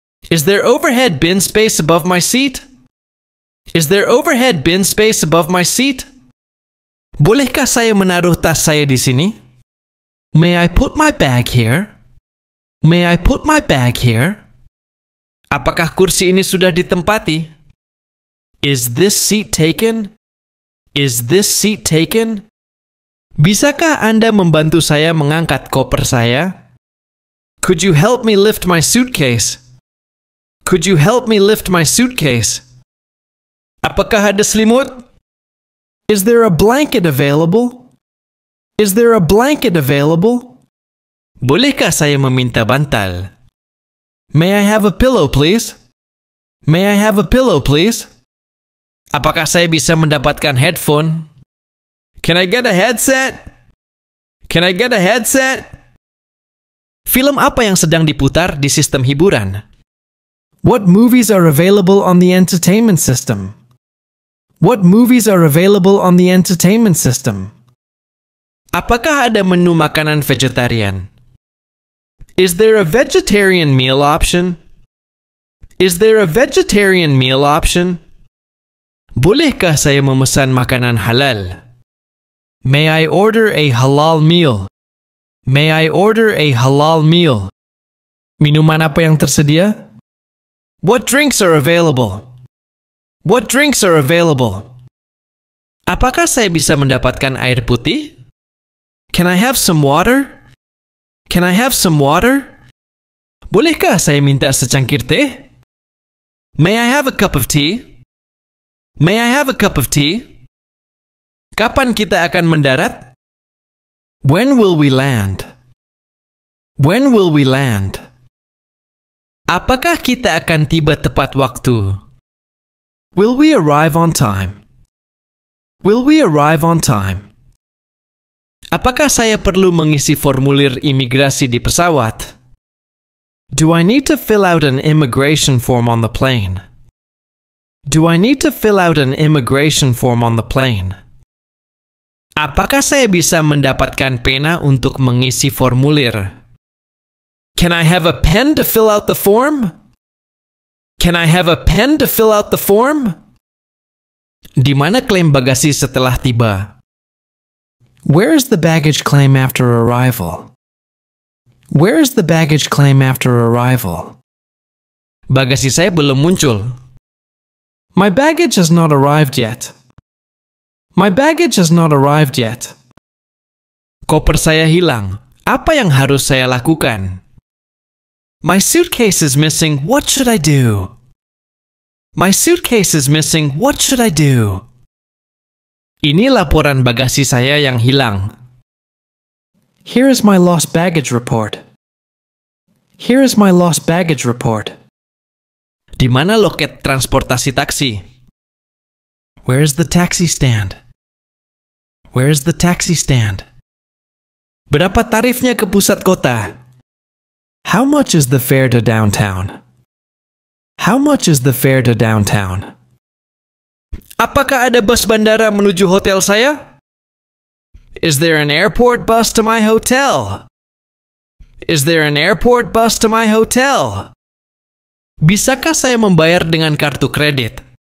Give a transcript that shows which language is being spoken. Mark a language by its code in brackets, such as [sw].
[en] Is there overhead bin space above my seat? Is there overhead bin space above my seat? [id] Bolehkah saya menaruh tas saya di sini? [en] May I put my bag here? May I put my bag here? [id] Apakah kursi ini sudah ditempati? [en] Is this seat taken? Is this seat taken? [id] Bisakah Anda membantu saya mengangkat koper saya? [en] Could you help me lift my suitcase? Could you help me lift my suitcase? [id] Apakah ada selimut? [en] Is there a blanket available? Is there a blanket available? [id] Bolehkah saya meminta bantal? [en] May I have a pillow, please? May I have a pillow, please? [id] Apakah saya bisa mendapatkan headphone? [en] Can I get a headset? Can I get a headset? [id] Film apa yang sedang diputar di sistem hiburan? [en] What movies are available on the entertainment system? What movies are available on the entertainment system? [id] Apakah ada menu makanan vegetarian? [en] Is there a vegetarian meal option? Is there a vegetarian meal option? [id] Bolehkah saya memesan makanan halal? [en] May I order a halal meal? May I order a halal meal? [id] Minuman apa yang tersedia? [en] What drinks are available? What drinks are available? [id] Apakah saya bisa mendapatkan air putih? [en] Can I have some water? Can I have some water? [id] Bolehkah saya minta secangkir teh? [en] May I have a cup of tea? May I have a cup of tea? [id] Kapan kita akan mendarat? [en] When will we land? When will we land? [id] Apakah kita akan tiba tepat waktu? [en] Will we arrive on time? Will we arrive on time? [id] Apakah saya perlu mengisi formulir imigrasi di pesawat? [en] Do I need to fill out an immigration form on the plane? Do I need to fill out an immigration form on the plane? [id] Apakah saya bisa mendapatkan pena untuk mengisi formulir? [en] Can I have a pen to fill out the form? Can I have a pen to fill out the form? [id] Di mana klaim bagasi setelah tiba? [en] Where is the baggage claim after arrival? Where is the baggage claim after arrival? [id] Bagasi saya belum muncul. [en] My baggage has not arrived yet. My baggage has not arrived yet. [id] Koper saya hilang. Apa yang harus saya lakukan? [en] My suitcase is missing. What should I do? My suitcase is missing. What should I do? [id] Ini laporan bagasi saya yang hilang. [en] Here is my lost baggage report. Here is my lost baggage report. [id] Di mana loket transportasi taksi? [en] Where is the taxi stand? Where is the taxi stand? [id] Berapa tarifnya ke pusat kota? [en] How much is the fare to downtown? How much is the fare to downtown? [id] Apakah ada bus bandara menuju hotel saya? [en] Is there an airport bus to my hotel? Is there an airport bus to my hotel? [id] Bisakah saya membayar dengan kartu kredit?